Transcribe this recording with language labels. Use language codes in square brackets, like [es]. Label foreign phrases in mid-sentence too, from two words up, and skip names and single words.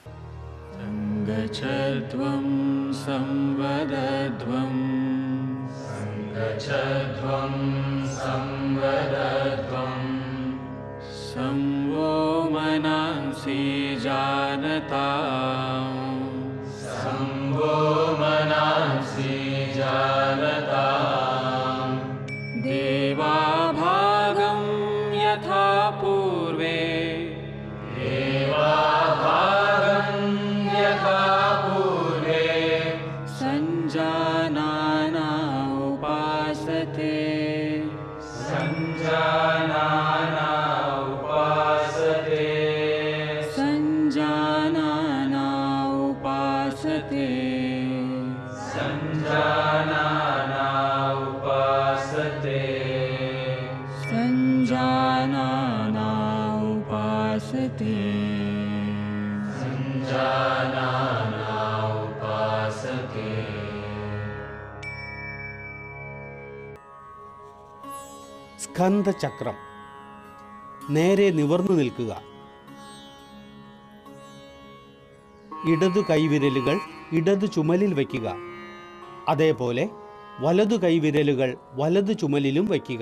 [sa] സംഗച്ഛധ്വം സംവദധ്വം സംഗച്ഛധ്വം സംവദധ്വം സംവോ മനാംസി ജാനതാം സംവോ മനാംസി ജാനതാം ദേവാഭാഗം യഥാ പൂർവേ संजानाना उपासते संजानाना उपासते संजानाना उपासते संजानाना उपासते संजानाना उपासते संजानाना उपासते. [ml] സ്കന്ധചക്രം. നേരെ നിവർന്നു നിൽക്കുക. ഇടതു കൈവിരലുകൾ ഇടതു ചുമലിൽ വയ്ക്കുക. അതേപോലെ വലതു കൈവിരലുകൾ വലതു ചുമലിലും വയ്ക്കുക.